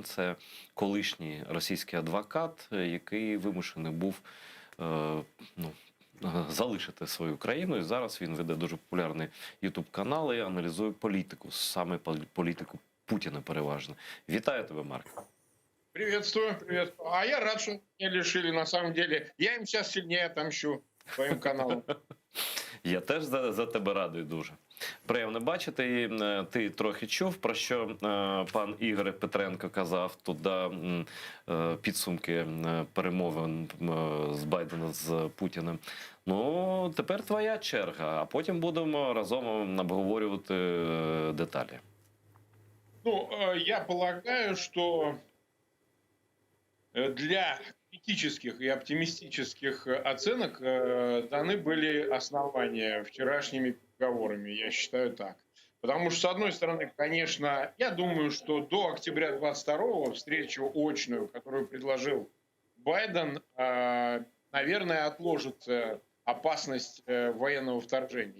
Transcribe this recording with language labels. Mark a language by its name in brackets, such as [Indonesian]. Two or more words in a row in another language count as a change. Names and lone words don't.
[Ukrainian] Це колишній російський адвокат, який вимушений був залишити свою країну. І зараз він веде дуже популярний ютуб-канал і аналізує політику, саме політику Путіна переважно. Вітаю тебе, Марк. [Russian] Приветствую, приветствую. А я рад, что меня лишили, на самом деле. Я им сейчас сильнее отомщу своим каналом. [Ukrainian] Я теж за тебе радий дуже. Приємно бачити. І ти трохи чув, про що пан Ігор Петренко казав туди підсумки перемовин з Байдена з Путіним. Ну, тепер твоя черга, а потім будемо разом обговорювати деталі. [Russian] Ну, я полагаю, что для критических и оптимистических оценок даны были основания вчерашними переговорами, я считаю так. Потому что, с одной стороны, конечно, я думаю, что до октября 22-го встречу очную, которую предложил Байден, наверное, отложится опасность военного вторжения.